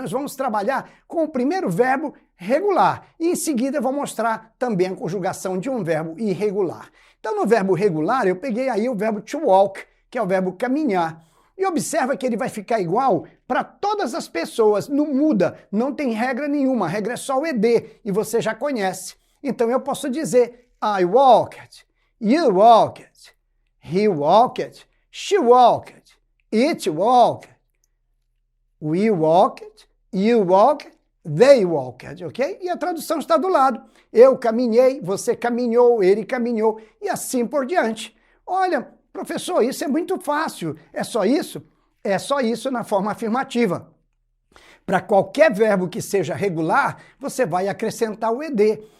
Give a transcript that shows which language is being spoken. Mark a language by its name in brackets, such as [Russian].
[Portuguese] Nós vamos trabalhar com o primeiro verbo regular e em seguida eu vou mostrar também a conjugação de um verbo irregular. Então no verbo regular eu peguei aí o verbo to walk, que é o verbo caminhar. E observa que ele vai ficar igual para todas as pessoas, não muda, não tem regra nenhuma, a regra é só o ED e você já conhece. Então eu posso dizer [English] I walked, you walked, he walked, she walked, it walked, we walked, you walked, they walked, ok? [Portuguese] E a tradução está do lado. Eu caminhei, você caminhou, ele caminhou e assim por diante. Olha, professor, isso é muito fácil. É só isso? É só isso na forma afirmativa. Para qualquer verbo que seja regular, você vai acrescentar o ED.